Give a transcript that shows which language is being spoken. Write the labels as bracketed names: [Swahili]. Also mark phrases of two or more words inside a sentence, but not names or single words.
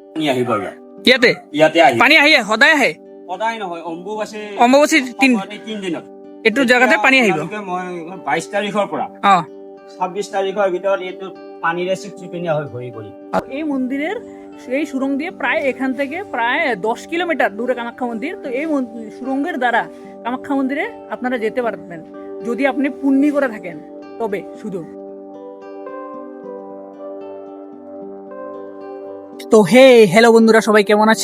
[Assamese] আহিব ইয়াতে পানী আহি সদায় আহে? সদায় নহয়, অম্বুবাচী 3 দিনত এইটো জায়গাতে পানী আহিব। মই 22 তাৰিখৰ পৰা 26 তাৰিখৰ ভিতৰত এইটো পানীৰে চিপচিপিনিয়া হৈ ভৰি পৰি। [Bangla] এই মন্দিরের সেই সুরঙ্গ দিয়ে প্রায় এখান থেকে প্রায় 10 কিলোমিটার দূরে কামাখ্যা মন্দির। তো এই সুরঙ্গের দ্বারা কামাখ্যা মন্দিরে আপনারা যেতে পারবেন যদি আপনি পুণ্যি করে থাকেন, তবে শুধু। তো হ্যালো বন্ধুরা, সবাই কেমন আছো?